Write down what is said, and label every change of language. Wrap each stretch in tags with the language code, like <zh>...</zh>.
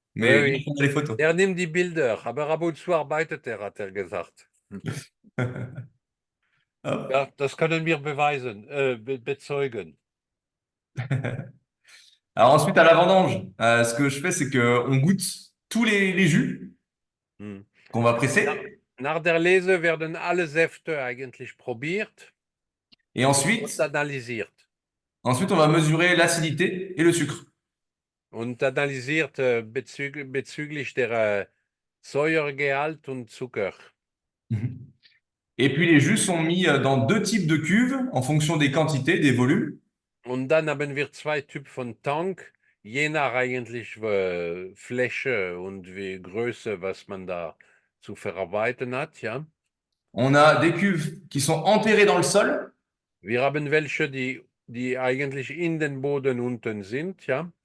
<fr>Oui, mais je oui. prends les photos.</fr> <de>Er nimmt die Bilder, aber ab und zu arbeitet er, hat er gesagt. Hop. Ja, das können wir beweisen, bezeugen.</de> <fr>Alors ensuite, à la vendange, ce que je fais, c'est que on goûte tous les jus Hm. qu'on va</fr> <de>Na,</de> <fr>presser.</fr> <de>nach der Lese werden alle Säfte eigentlich probiert</de> <fr>Et</fr> <de>und</de> <fr>ensuite,</fr> <de>analysiert.</de> <fr>on va mesurer l'acidité et le sucre.</fr> <de>Und analysiert bezüglich der Säuregehalt und Zucker. Mhm.</de> <fr>Et puis les jus sont mis dans deux types de cuves en fonction des quantités, des volumes.</fr> <de>Und dann haben wir zwei Typen von Tank, je nach eigentlich Fläche und wie Größe, was man da zu verarbeiten hat, ja.</de> <fr>On a des cuves qui sont enterrées dans le sol.</fr> <de>Wir haben welche, die eigentlich in den Boden unten sind, ja.</de>